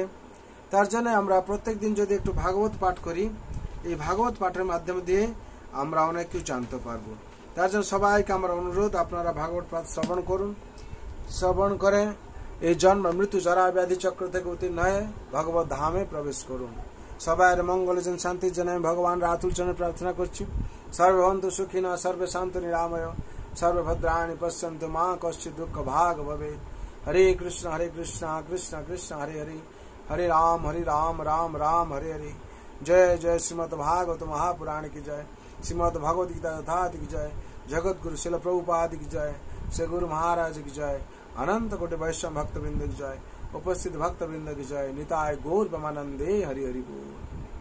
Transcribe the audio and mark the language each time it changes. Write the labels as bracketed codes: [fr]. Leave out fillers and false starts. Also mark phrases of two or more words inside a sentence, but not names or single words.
[bn] তার জন্য আমরা প্রত্যেক দিন যদি একটু ভাগবত পাঠ করি, এই ভাগবত পাঠের মাধ্যম দিয়ে আমরা অনেক কিছু জানতে পারবো। তার জন্য সবাইকে আমার অনুরোধ, আপনারা ভাগবত পাঠ শ্রবণ করুন। শ্রবণ করে এই জন্ম মৃত্যু জরা ব্যাধি চক্র থেকে উত্তীর্ণ হয়ে ভগবত ধামে প্রবেশ করুন। সবাইয়ের মঙ্গলের জন্য, শান্তির জন্য আমি ভগবান রাতুল চরণে প্রার্থনা করছি। [sa] সর্বে ভবন্তু সুখিনঃ, সর্বে সন্তু নিরাময়, সর্বে ভদ্রাণি পশ্যন্তু, মা কশ্চিৎ দুঃখ ভাগ ভবেৎ। হরে কৃষ্ণ কৃষ্ণ কৃষ্ণ হরে হরে, हरे राम राम राम हरे हरे। [hi] जय जय श्रीमद् भागवत महापुराण की जय, श्रीमद् भगवद गीता यथार्थ की जय, जगत गुरु शिल प्रभुपाद की जय, श्री गुरु महाराज की जय, अनंत कोटि वैष्णव भक्त वृंद की जय, उपस्थित भक्त वृंद की जय। [bn] নিতায় গৌর ব্রহ্মানন্দে হরি হরি বোল।